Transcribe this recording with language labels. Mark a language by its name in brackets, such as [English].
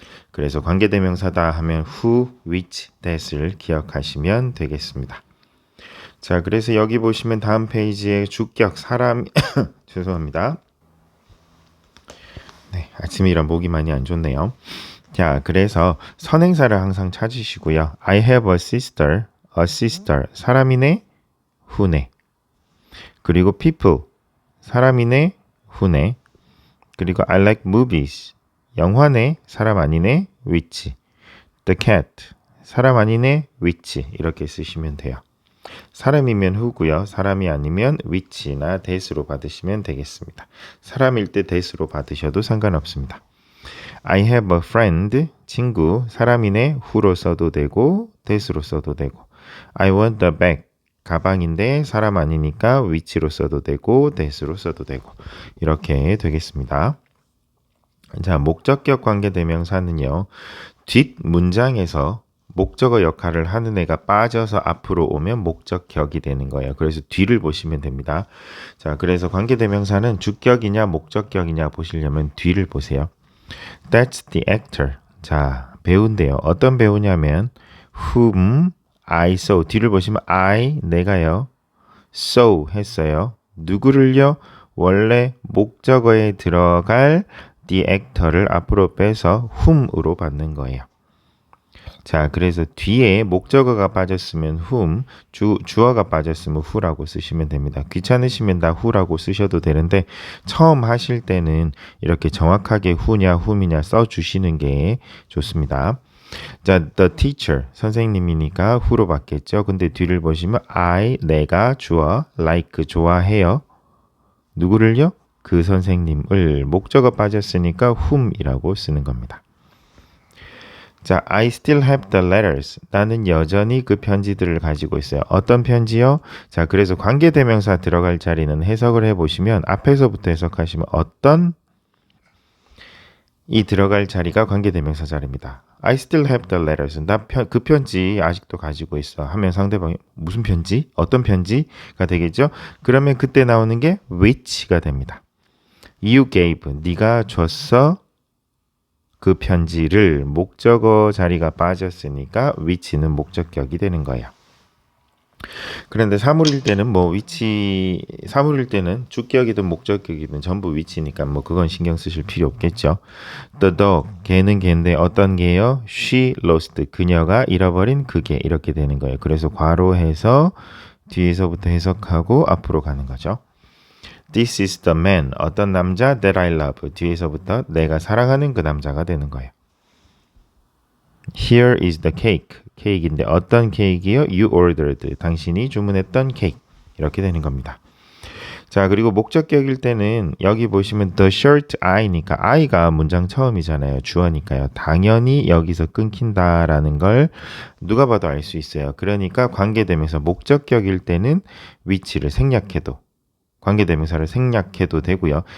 [Korean] 그래서 관계대명사다 하면 who, which, that을 기억하시면 되겠습니다. 자, 그래서 여기 보시면 다음 페이지에 주격 사람 죄송합니다. 네, 아침이라 목이 많이 안 좋네요. 자, 그래서 선행사를 항상 찾으시고요. [English] I have a sister, [Korean] 사람이네, who네. 그리고 people, 사람이네, who네. 그리고 [English] I like movies, [Korean] 영화네, 사람 아니네, which. [English] The cat, [Korean] 사람 아니네, [English] which. [Korean] 이렇게 쓰시면 돼요. 사람이면 who고요. 사람이 아니면 which나 that으로 받으시면 되겠습니다. 사람일 때 that으로 받으셔도 상관없습니다. [English] I have a friend, [Korean] 친구, 사람이네 who로 써도 되고 that으로 써도 되고 [English] I want a bag, [Korean] 가방인데 사람 아니니까 which로 써도 되고 that으로 써도 되고 이렇게 되겠습니다. 자, 목적격 관계대명사는요. 뒷 문장에서 목적어 역할을 하는 애가 빠져서 앞으로 오면 목적격이 되는 거예요. 그래서 뒤를 보시면 됩니다. 자, 그래서 관계대명사는 주격이냐 목적격이냐 보시려면 뒤를 보세요. [English] That's the actor. [Korean] 자, 배우인데요. 어떤 배우냐면 [English] whom I saw. [Korean] 뒤를 보시면 I, 내가요. saw 했어요. 누구를요? 원래 목적어에 들어갈 the actor를 앞으로 빼서 whom으로 받는 거예요. 자, 그래서 뒤에 목적어가 빠졌으면 whom, 주어가 빠졌으면 who라고 쓰시면 됩니다. 귀찮으시면 다 who라고 쓰셔도 되는데 처음 하실 때는 이렇게 정확하게 who냐 whom이냐 써주시는 게 좋습니다. 자, the teacher, 선생님이니까 who로 받겠죠. 근데 뒤를 보시면 I, 내가 주어, like, 좋아해요. 누구를요? 그 선생님을 목적어 빠졌으니까 whom이라고 쓰는 겁니다. [English] 자, I still have the letters. [Korean] 나는 여전히 그 편지들을 가지고 있어요. 어떤 편지요? 자, 그래서 관계대명사 들어갈 자리는 해석을 해보시면 앞에서부터 해석하시면 어떤 이 들어갈 자리가 관계대명사 자리입니다. [English] I still have the letters. [Korean] 나 그 편지 아직도 가지고 있어. 하면 상대방이 무슨 편지? 어떤 편지가 되겠죠? 그러면 그때 나오는 게 which가 됩니다. [English] You gave. [Korean] 네가 줬어. 그 편지를 목적어 자리가 빠졌으니까 which는 목적격이 되는 거예요. 그런데 사물일 때는 사물일 때는 주격이든 목적격이든 전부 which니까 그건 신경 쓰실 필요 없겠죠. [English] The dog, [Korean] 개는 개인데 어떤 개요? [English] She lost, [Korean] 그녀가 잃어버린 그 개, 이렇게 되는 거예요. 그래서 괄호해서 뒤에서부터 해석하고 앞으로 가는 거죠. [English] This is the man, [Korean] 어떤 남자 [English] that I love, [Korean] 뒤에서부터 내가 사랑하는 그 남자가 되는 거예요. [English] Here is the cake, [Korean] 케이크인데 어떤 케이크요? [English] You ordered, [Korean] 당신이 주문했던 케이크, 이렇게 되는 겁니다. 자, 그리고 목적격일 때는 여기 보시면 the shirt I니까 I가 문장 처음이잖아요. 주어니까요. 당연히 여기서 끊긴다라는 걸 누가 봐도 알 수 있어요. 그러니까 관계되면서 목적격일 때는 which를 생략해도 관계대명사를 생략해도 되고요.